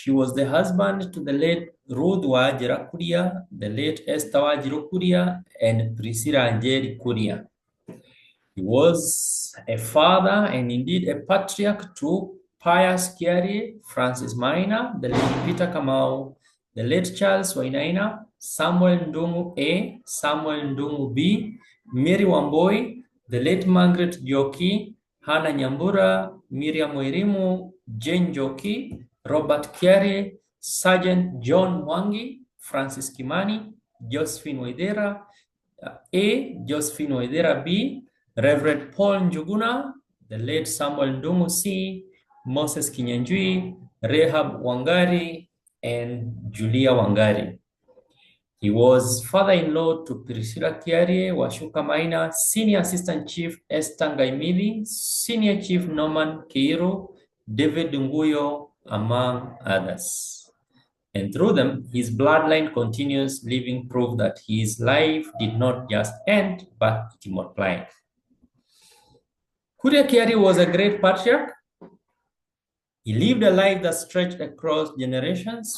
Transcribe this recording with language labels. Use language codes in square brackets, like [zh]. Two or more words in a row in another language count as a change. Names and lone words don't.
[en] He was the husband to the late Ruth Wajira Kuria, the late Esther Wajiro Kuria, and Priscilla Angeli Kuria. He was a father and indeed a patriarch to Pius Kiari, Francis Maina, the late Peter Kamau, the late Charles Wainaina, Samuel Ndungu A, Samuel Ndungu B, Mary Wamboi, the late Margaret Joki, Hannah Nyambura, Miriam Wairimu, Jane Joki, Robert Kiari, Sergeant John Mwangi, Francis Kimani, Josephine Waidera A, Josephine Waidera B, Reverend Paul Njuguna, the late Samuel Ndungu C, Moses Kinyanjui, Rehab Wangari, and Julia Wangari. He was father-in-law to Priscilla Kiarie, Washuka Maina, Senior Assistant Chief Esther Ngaimili, Senior Chief Norman Keiro, David Nguyo, among others. And through them, his bloodline continues, living proof that his life did not just end, but it multiplied. Kuria Kiari was a great patriarch. He lived a life that stretched across generations.